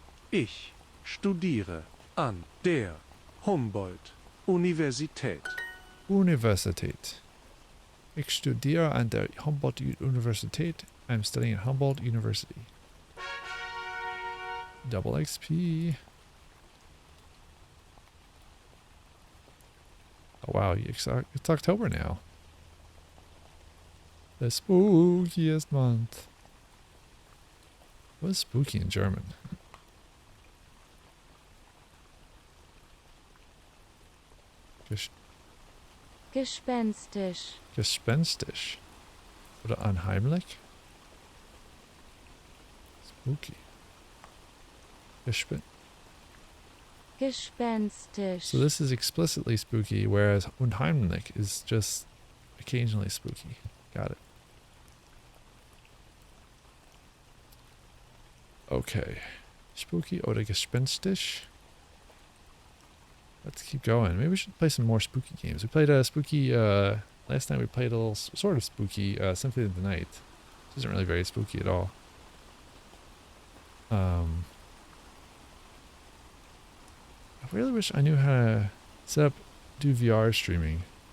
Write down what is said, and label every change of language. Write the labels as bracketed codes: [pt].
[de] Ich studiere an der Humboldt-Universität. Universität. Ich studiere an der Humboldt Universität. [en] I'm studying at Humboldt University. Double XP. Oh wow, it's October now. The spookiest month. What is spooky in German? [de] Gespenstisch. Gespenstisch. Oder unheimlich? [en] Spooky. [de] Gespenstisch. [en] So this is explicitly spooky, whereas unheimlich is just occasionally spooky. Got it. Okay. [de] Spooky oder gespenstisch. [en] Let's keep going. Maybe we should play some more spooky games. We played a spooky, last night we played a little sort of spooky, Symphony of the Night. This isn't really very spooky at all. I really wish I knew how to set up, do VR streaming.